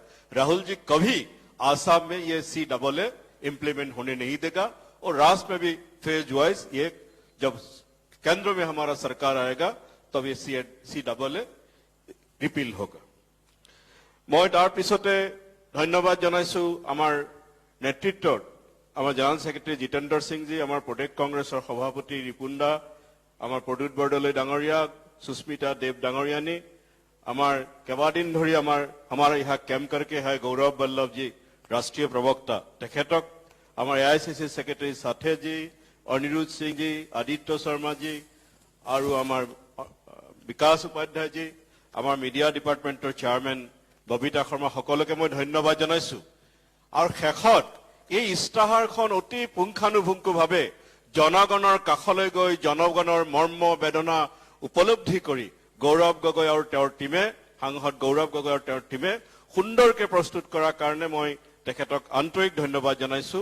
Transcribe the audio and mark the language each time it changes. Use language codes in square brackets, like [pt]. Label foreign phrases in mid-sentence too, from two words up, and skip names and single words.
[hi] राहुल जी कभी आसाम में ये CAA इंप्लीमेंट होने नहीं देगा और राष्ट्र में भी फेज वाइज ये जब केंद्र में हमारा सरकार आएगा तब ये CAA रिपील होगा। [as] মই তাৰ পিছত ধন্যবাদ জনাইছো আমাৰ নেতৃত্বত আমাৰ জেনেৰেল ছেক্ৰেটাৰী জিতেন্দ্ৰ সিং জী, আমাৰ প্ৰদেশ কংগ্ৰেছৰ সভাপতি ৰিপুণ দা, আমাৰ প্ৰদ্যুত বৰদলৈ ডাঙৰীয়া, সুস্মিতা দেৱ ডাঙৰীয়ানী, আমাৰ কেইবাদিন ধৰি [hi] हमारा यहाँ कैम्प करके है [as] গৌৰৱ বল্লভ জী ৰাষ্ট্ৰীয় প্ৰৱক্তা, তেখেতক আমাৰ AICC ছেক্ৰেটাৰী সাথে জী, অনিৰুদ্ধ সিং জী, আদিত্য শৰ্মা জী আৰু আমাৰ বিকাশ উপাধ্যায় জী, আমাৰ মিডিয়া ডিপাৰ্টমেণ্টৰ চেয়াৰমেন ববিতা শৰ্মা, সকলোকে মই ধন্যবাদ জনাইছো। और शेषत এই ইস্তাহাৰখন অতি পুংখানুপুংখভাৱে জনগণৰ কাষলৈ গৈ জনগণৰ মৰ্ম বেদনা উপলব্ধি কৰি গৌৰৱ গগৈ আৰু তেওঁৰ টিমে, সাংসদ গৌৰৱ গগৈ আৰু তেওঁৰ টিমে সুন্দৰকৈ প্ৰস্তুত কৰাৰ কাৰণে মই তেখেতক আন্তৰিক ধন্যবাদ জনাইছো।